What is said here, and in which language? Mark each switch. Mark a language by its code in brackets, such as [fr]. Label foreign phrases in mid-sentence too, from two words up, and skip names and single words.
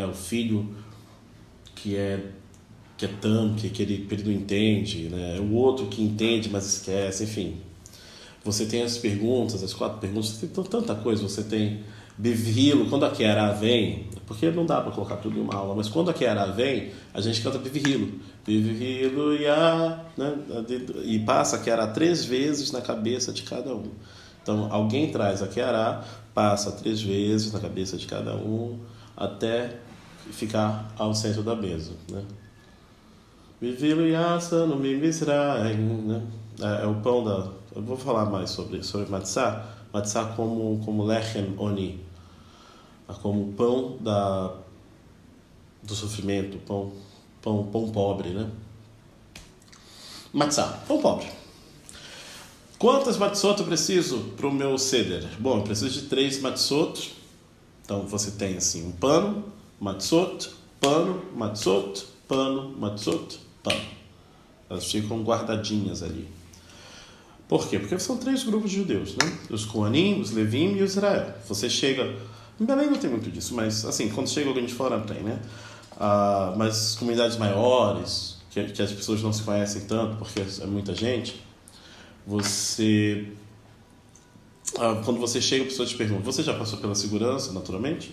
[pt] O filho que é Tam, que ele não entende, né? O outro que entende, mas esquece, enfim. Você tem as perguntas, as 4 perguntas, você tem tanta coisa, você tem Bivhilo, quando a Kiara vem, porque não dá para colocar tudo em uma aula, mas quando a Kiara vem, a gente canta Bivhilo. [he] בבהילו, יא, [pt] né? E passa a Kiara 3 vezes na cabeça de cada um. Então, alguém traz a Kiara, passa 3 vezes na cabeça de cada um, até ficar ao centro da mesa, né? [he] בבהילו, יא, נו מצרים, né? [pt] É o pão da... Eu vou falar mais sobre Matzah. Matzah como [he] לחם עוני, [pt] como pão do sofrimento, pão pobre, né? Matzah, pão pobre. Quantas matzot eu preciso para o meu seder? Bom, eu preciso de 3 matzot. Então você tem assim um pano, matzot, pano, matzot, pano, matzot, pano. Elas ficam guardadinhas ali. Por quê? Porque são 3 grupos de judeus, né? Os Kohanim, os Levim e o Israel. Você chega... Em Belém não tem muito disso, mas assim, quando chega alguém de fora tem, né? Mas comunidades maiores, que as pessoas não se conhecem tanto, porque é muita gente, quando você chega, a pessoa te pergunta, você já passou pela segurança, naturalmente?